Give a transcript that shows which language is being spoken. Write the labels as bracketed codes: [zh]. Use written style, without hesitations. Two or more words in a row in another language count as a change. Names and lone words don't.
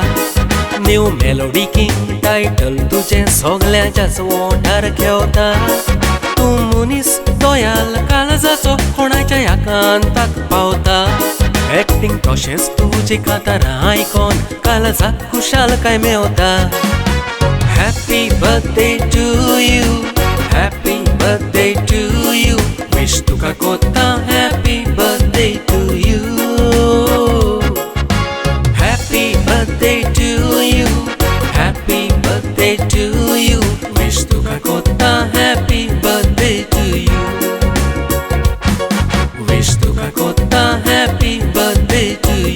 [kok] न्यू मेलोडी किंग टायटल तुजें सगळ्यांच्याच ओंठार घेवता. तूं मनीस दोयाल काळजाचो कोणाच्या याकांताक पावता. एक्टिंग तशेंच तुजी कातारां आयकोन काळजाक खुशालकाय मेवता. [en] Happy birthday to you, happy birthday to you. विश [kok] तुका कोत्ता [en] happy birthday to you. Happy birthday to you, happy birthday to you. विश [kok] तुका कोत्ता [en] happy birthday to you. विश [kok] तुका कोत्ता [en] happy birthday to